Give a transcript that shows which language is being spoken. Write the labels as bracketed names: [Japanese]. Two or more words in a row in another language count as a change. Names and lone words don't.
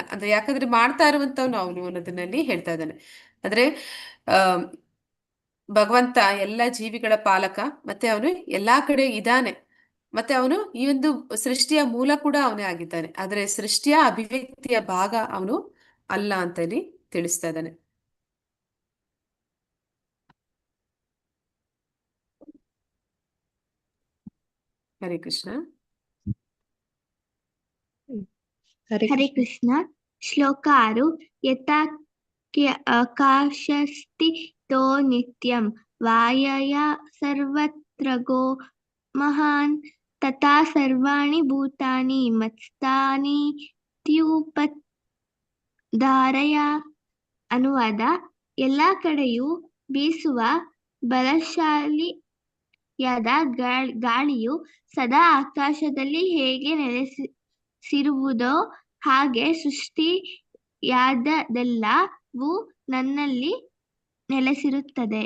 [Kannada] ಅಂದ್ರೆ ಯಾಕಂದ್ರೆ ಮಾಡ್ತಾ ಇರುವಂತವನು ಅವನು ಅನ್ನೋದನ್ನಲ್ಲಿ ಹೇಳ್ತಾ ಇದ್ದಾನೆ. ಅಂದ್ರೆ ಆ ಭಗವಂತ ಎಲ್ಲ ಜೀವಿಗಳ ಪಾಲಕ, ಮತ್ತೆ ಅವನು ಎಲ್ಲಾ ಕಡೆ ಇದ್ದಾನೆ, ಮತ್ತೆ ಅವನು ಈ ಒಂದು ಸೃಷ್ಟಿಯ ಮೂಲ ಕೂಡ ಅವನೇ ಆಗಿದ್ದಾನೆ. ಆದ್ರೆ ಸೃಷ್ಟಿಯ ಅಭಿವ್ಯಕ್ತಿಯ ಭಾಗ ಅವನು ಅಲ್ಲ ಅಂತ ಇಲ್ಲಿ ತಿಳಿಸ್ತಾ ಇದ್ದಾನೆ. [Sanskrit] ಹರೇ ಕೃಷ್ಣ. ಹರೇ ಹರೇ ಕೃಷ್ಣ. [Kannada] ಕೃಷ್ಣ. ಶ್ಲೋಕ 6. [Sanskrit] ಯಥಾ ಆಕಾಶಸ್ಥಿತೋ ನಿತ್ಯಂ ವಾಯಯ ಸರ್ವತ್ರಗೋ ಮಹಾನ್ ತಥಾ ಸರ್ವಾಣಿ ಭೂತಾನಿ ಮತ್ಸ್ಥಾನಿ ತ್ಯುಪಧಾರಯ. [Kannada] ಅನುವಾದ: ಎಲ್ಲಾ ಕಡೆಯೂ ಬೀಸುವ ಬಲಶಾಲಿಯಾದ ಗಾಳಿಯು ಸದಾ ಆಕಾಶದಲ್ಲಿ ಹೇಗೆ ನೆಲೆಸಿರುವುದೋ ಹಾಗೆ ಸೃಷ್ಟಿಯಾದದೆಲ್ಲವೂ ನನ್ನಲ್ಲಿ ನೆಲೆಸಿರುತ್ತದೆ.